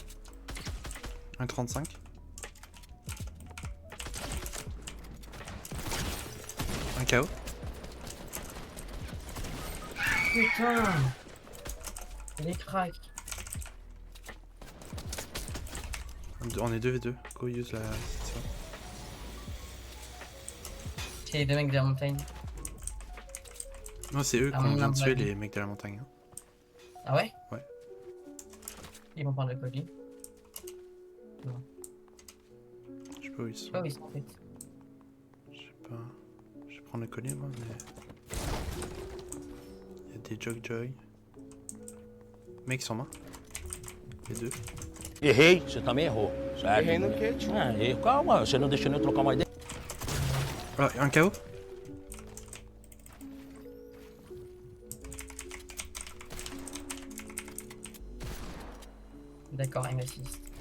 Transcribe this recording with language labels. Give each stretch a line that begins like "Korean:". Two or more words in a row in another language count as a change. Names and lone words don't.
French: 1,35. Un KO. Putain. Il est crack. On est 2v2. Go use la... C'est les deux mecs de la montagne. Non, c'est eux qui Ah, ont on bien a tué pas vu. les mecs de la montagne. Hein. Ah ouais? Ouais. Ils vont prendre le colis. Je sais pas où ils Je sais sont. pas où ils sont en fait. Je sais pas. Je vais prendre le collier moi, mais... Il y a des Jogjoy. Mec, ils sont morts. Les deux.
Portuguese: Errei, você também errou. Certo? Errei no quê, tio? Ah, errei. Calma, você não deixou nem eu trocar uma ideia.
French: Ah, un KO. D'accord, il m'assiste.